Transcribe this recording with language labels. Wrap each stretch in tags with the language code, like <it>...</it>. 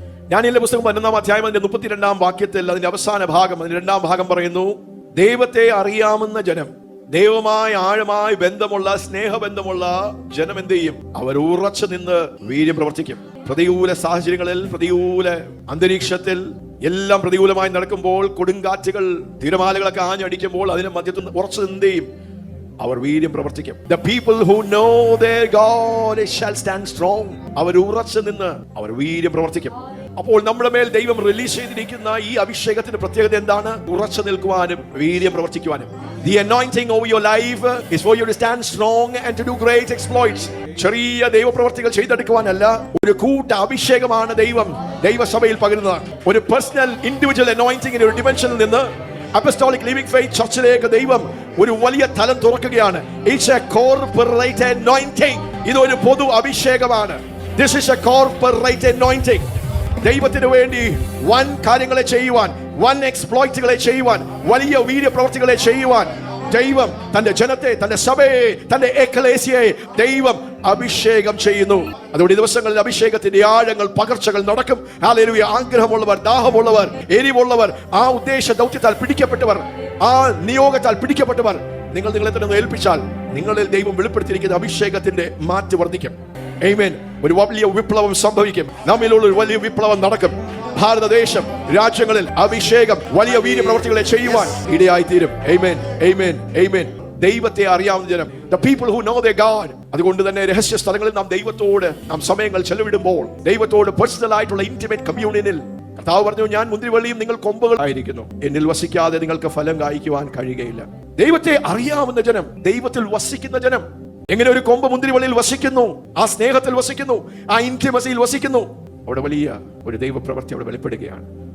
<ml>ഞാൻ ഈ പുസ്തകം 11-ാം 32 വാക്യത്തിൽ അതിന്റെ അവസാന ഭാഗം, അതിന്റെ 2ാം ഭാഗം പറയുന്നു, ദൈവത്തെ അറിയാവുന്ന ജനം, ദൈവമായി ആഴമായി ബന്ധമുള്ള സ്നേഹബന്ധമുള്ള ജനം എന്ത് ചെയ്യും? അവർ ഉറച്ചു നിന്ന് വീര്യം പ്രവർത്തിക്കും. പ്രതികൂല സാഹചര്യങ്ങളിൽ, പ്രതികൂല അന്തരീക്ഷത്തിൽ എല്ലാം പ്രതികൂലമായി നടക്കുമ്പോൾ, കൊടുങ്കാറ്റുകൾ തിരമാലകളൊക്കെ ആഞ്ഞടിക്കുമ്പോൾ അതിന് മധ്യത്തിൽ ഉറച്ചു നിന്ന് ചെയ്യും? അവർ വീര്യം പ്രവർത്തിക്കും.</ml> <en>The people who know their God shall stand strong.</en> <ml>അവർ ഉറച്ചു നിന്ന് അവർ വീര്യം പ്രവർത്തിക്കും. അപ്പോൾ നമ്മുടെ മേൽ ദൈവം റിലീസ് ചെയ്തിരിക്കുന്ന ഈ അഭിഷേകത്തിന്റെ പ്രത്യേകത എന്താണ്? ഉറച്ചു നിൽക്കുവാനും വീര്യം പ്രവർത്തിക്കുവാനും.</ml> <en>The anointing over your life is for you to stand strong and to do great exploits.</en> <ml>ചെറിയ ദൈവപ്രവർത്തികൾ ചെയ്തെടുക്കുവാനല്ല, ഒരു കൂട്ട അഭിഷേകമാണ് ദൈവസഭയിൽ പകരുന്നത്. ഒരു പേഴ്സണൽ ഇൻഡിവിജ്വൽ അനോയിന്റിംഗിന്റെ ഒരു ഡിമെൻഷനിൽ നിന്ന് അപ്പസ്റ്റോളിക് ലിവിംഗ് ഫെയ്ത്ത് ചർച്ചിലേക്ക് ദൈവം ഒരു വലിയ തലം തുറക്കുകയാണ്.</ml> <en>It's a corporate anointing.</en> <ml>ഇതൊരു പൊതു അഭിഷേകമാണ്.</ml> <en>This is a corporate anointing.</en> <ml>ദൈവത്തിന് വേണ്ടി വൻ കാര്യങ്ങളെ ചെയ്യുവാൻ, വൻ എക്സ്പ്ലോയിറ്റുകളെ ചെയ്യുവാൻ, വലിയ വീര്യപ്രവർത്തികളെ ചെയ്യുവാൻ ദൈവം തന്റെ ജനത്തെ, തന്റെ സഭയെ, തന്റെ എക്ലേസിയയെ ദൈവം അഭിഷേകം ചെയ്യുന്നു. അതുകൊണ്ട് ഈ ദിവസങ്ങളിൽ അഭിഷേകത്തിന്റെ ആഴങ്ങൾ, പകർച്ചകൾ നടക്കും. ഹല്ലേലൂയ. ആഗ്രഹമുള്ളവർ, ദാഹമുള്ളവർ, എരിവുള്ളവർ, ആ ഉദ്ദേശ ദൗത്യത്താൽ പിടിക്കപ്പെട്ടവർ, ആ നിയോഗത്താൽ പിടിക്കപ്പെട്ടവർ, നിങ്ങളെ തന്നെ ഏൽപ്പിച്ചാൽ നിങ്ങളിൽ ദൈവം വെളിപ്പെടുത്തിയിരിക്കുന്ന അഭിഷേകത്തിന്റെ മാറ്റ് വർദ്ധിക്കും. ആമേൻ. ഒരു വലിയ വിപ്ലവം സംഭവിക്കും. നമ്മിലുള്ള ഒരു വലിയ വിപ്ലവം നടക്കും. ഭാരതദേശം, രാജ്യങ്ങളിൽ അഭിഷേകം വലിയ വീര്യപ്രവർത്തികളെ ചെയ്യുവാൻ ഇടയായി തീരും. ആമേൻ, ആമേൻ, ആമേൻ. ദൈവത്തെ അറിയാവുന്ന ജനം,</ml> <en>the people who know their God.</en> <ml>അതുകൊണ്ട് തന്നെ രഹസ്യ സ്ഥലങ്ങളിൽ നാം ദൈവത്തോട് നാം സമയങ്ങൾ ചെലവിടുമ്പോൾ, ദൈവത്തോട് പേഴ്സണൽ ആയിട്ടുള്ള ഇന്റിമേറ്റ് കമ്മ്യൂണിയനിൽ കർത്താവ് പറഞ്ഞു, ഞാൻ മുന്തിരിവള്ളിയും നിങ്ങൾ കൊമ്പുകൾ ആയിരിക്കുന്നു. എന്നിൽ വസിക്കാതെ നിങ്ങൾക്ക് ഫലം കായ്ക്കുവാൻ കഴിയുകയില്ല. ദൈവത്തെ അറിയാവുന്ന ജനം, ദൈവത്തിൽ വസിക്കുന്ന ജനം, എങ്ങനെ ഒരു കൊമ്പ് മുന്തിരിവള്ളിയിൽ വസിക്കുന്നു, ആ സ്നേഹത്തിൽ വസിക്കുന്നു, ആ ഇന്റിമസിയിൽ വസിക്കുന്നു, അവിടെ വലിയ ഒരു ദൈവപ്രവൃത്തി അവിടെ വെളിപ്പെടുകയാണ്.</ml>